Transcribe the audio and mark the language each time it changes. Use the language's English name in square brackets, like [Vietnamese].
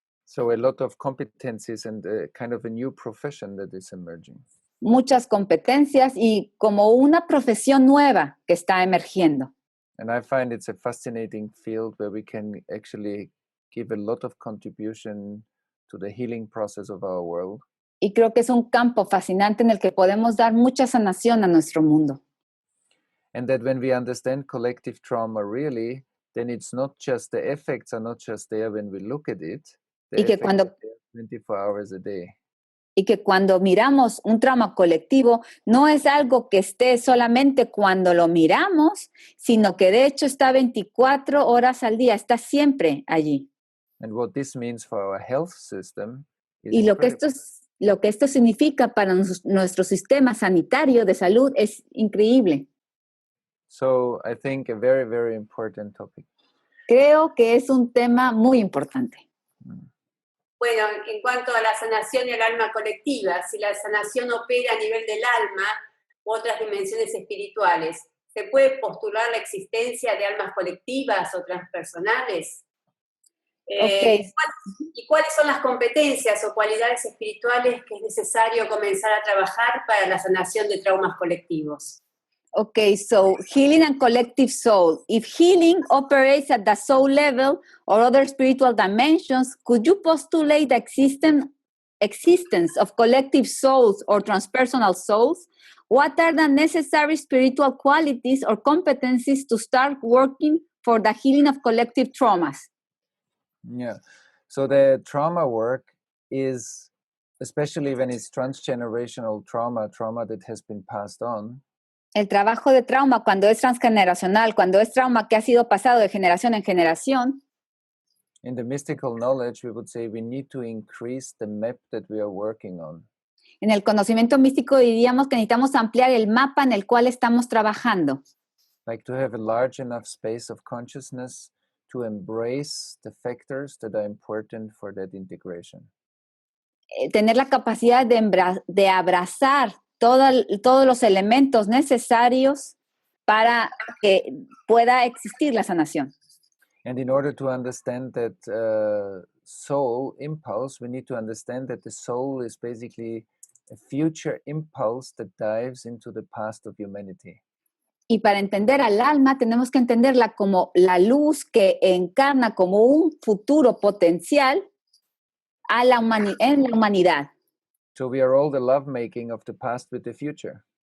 [English] So a lot of competencies and kind of a new profession that is emerging. [Spanish] Muchas competencias y como una profesión nueva que está emergiendo. [English] And I find it's a fascinating field where we can actually give a lot of contribution to the healing process of our world. [Spanish] Y creo que es un campo fascinante en el que podemos dar mucha sanación a nuestro mundo. [English] And that when we understand collective trauma really, then it's not just the effects are not just there when we look at it. The effects are there 24 hours a day. [Spanish] Y que cuando miramos un trauma colectivo, no es algo que esté solamente cuando lo miramos, sino que de hecho está 24 horas al día, está siempre allí. [English] And what this means for our health system is [Spanish] y lo que esto significa para nuestro sistema sanitario de salud es increíble. [English] So I think a very, very important topic. [Spanish] Creo que es un tema muy importante. Bueno, en cuanto a la sanación y el alma colectiva, si la sanación opera a nivel del alma u otras dimensiones espirituales, ¿se puede postular la existencia de almas colectivas o transpersonales? [English] Okay. [Spanish] ¿Y cuáles son las competencias o cualidades espirituales que es necesario comenzar a trabajar para la sanación de traumas colectivos? [English] Okay, so healing and collective soul. If healing operates at the soul level or other spiritual dimensions, could you postulate the existence of collective souls or transpersonal souls? What are the necessary spiritual qualities or competencies to start working for the healing of collective traumas? Yeah, so the trauma work is, especially when it's transgenerational trauma that has been passed on. [Spanish] El trabajo de trauma, cuando es transgeneracional, cuando es trauma que ha sido pasado de generación en generación, [English] in the mystical knowledge, we would say we need to increase the map that we are working on. [Spanish] en el conocimiento místico diríamos que necesitamos ampliar el mapa en el cual estamos trabajando. [English] Like to have a large enough space of consciousness to embrace the factors that are important for that integration. [Spanish] Tener la capacidad de abrazar todos los elementos necesarios para que pueda existir la sanación. [English] And in order to understand that soul impulse, we need to understand that the soul is basically a future impulse that dives into the past of humanity. [Spanish] Y para entender al alma tenemos que entenderla como la luz que encarna como un futuro potencial en la humanidad. [English] So we are all the lovemaking of the past with the future.